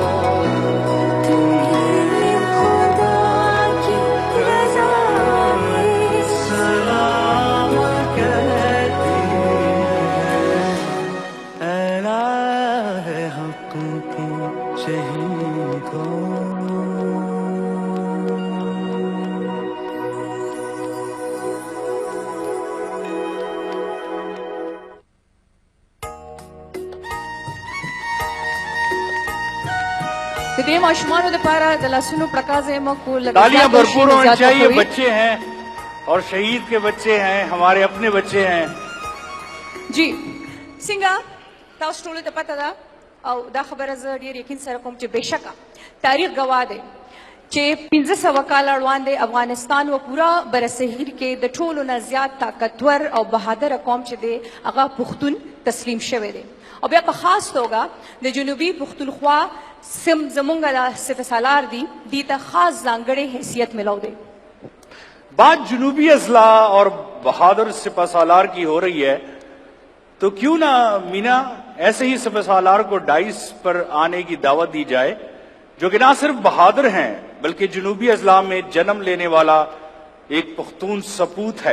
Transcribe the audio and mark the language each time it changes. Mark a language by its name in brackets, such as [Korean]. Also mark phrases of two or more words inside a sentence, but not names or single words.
[Urdu] تمہیں خدا کی رضا سلام کہتی ہیں اے راہ حق کی شہیدوں [Pashto] د دې ماشومانو دپاره د لاسونو پړکازې موږ کو [Urdu] تالیاں بھرپور ہونی چاہیے. بچے ہیں اور شہید کے بچے ہیں ہمارے اپنے بچے ہیں. [Pashto] جی څنګه تاسو ټولو ته پته ده او دا خبره زه ډېر یقین سره کوم چې بېشکه تاریخ ګواه دی چې 1500 کاله وړاندې افغانستان و پورا برصغیر کې د ټولو نه زیات طاقتور او بهادره قوم چې دی هغه پښتون تسلیم شوی دی او بیا په خاص توګه د جنوبي پښتونخوا زمونږ د سپه سالار دي دې ته خاص ځانګړی حیثیت ملو دی. [Urdu] بات جنوبی اضلاع اور بہادر سپہ سالار کی ہو رہی ہے تو کیوں نہ مینا ایسے ہی سپہ سالار کو ڈائس پر آنے کی دعوت دی جائے جو کہ نہ صرف بہادر ہیں بلکہ جنوبی اضلاع میں جنم لینے والا ایک پختون سپوت ہے.